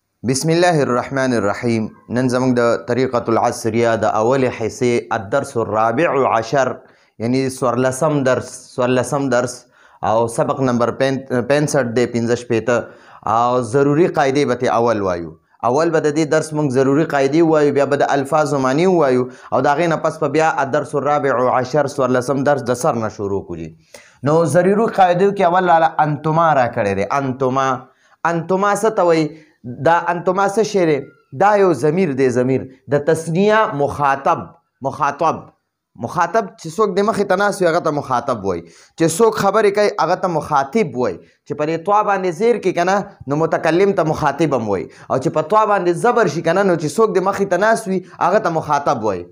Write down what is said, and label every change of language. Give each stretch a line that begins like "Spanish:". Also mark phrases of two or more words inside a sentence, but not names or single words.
Arabic: بسم الله الرحمن الرحیم.
Pashto: نن زموږ د
Arabic: طریقة العصریه
Pashto: د اول حصې
Arabic: الدرس الرابع عشر
Pashto: یعنی 14 درس او سبق نمبر 65 دی 65 او ضروری قاعدې به اول وایو. اول به د دې درس موږ ضروری قاعدې وایو، بیا به د الفاظ معنی وایو او د هغې نه پس په بیا
Arabic: الدرس الرابع عشر
Pashto: 14 درس د سر نه شروع کړي. نو ضروری قاعدو کې اول انتما را کړی دی. انتما څه ته وایي؟ دا انتما څه شی دی؟ دا یو ضمیر دی. ضمیر د تثنیه مخاطب چې څوک د مخې ته ناست وي هغه ته مخاطب وایي، چې څوک خبرې کوي هغه ته مخاطب وایي، چې په دې طوا باندې زیر کې که نه نو متکلم ته مخاطب هم وایي، او چې په طوا باندې زبر شي که نه نو چې څوک د مخې ته ناست وي هغه ته مخاطب وایي.